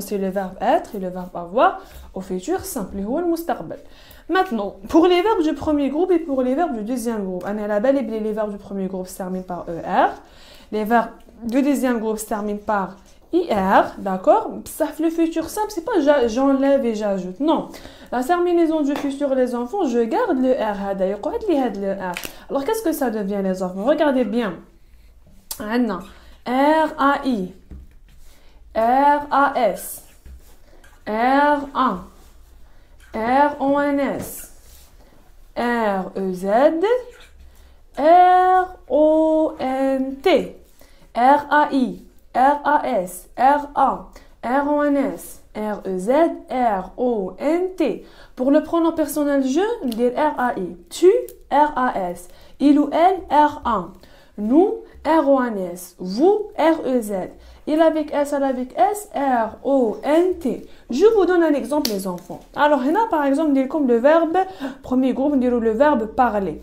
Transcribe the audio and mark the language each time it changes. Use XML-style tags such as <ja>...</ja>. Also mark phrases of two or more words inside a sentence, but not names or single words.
<fr>C'est le verbe être et le verbe avoir au futur simple. Maintenant, pour les verbes du premier groupe et pour les verbes du deuxième groupe, les verbes du premier groupe se terminent par ER. Les verbes du deuxième groupe se terminent par IR. D'accord? Le futur simple, c'est pas j'enlève et j'ajoute. Non. La terminaison du futur, les enfants, je garde le R. Alors, qu'est-ce que ça devient, les enfants? Regardez bien. R-A-I. R-A-S. R-A. R-O-N-S. R-E-Z. R-O-N-T. R-A-I. R-A-S. R-A. R-O-N-S. R-E-Z. R-O-N-T. Pour le pronom personnel je, on dit R-A-I. Tu, R-A-S. Il ou elle, R-A. Nous, R-O-N-S. Vous, R-E-Z. Il avec S, elle avec S, R-O-N-T. Je vous donne un exemple, les enfants. Alors, là, par exemple, on dit comme le verbe, premier groupe, on dit le verbe parler.</fr>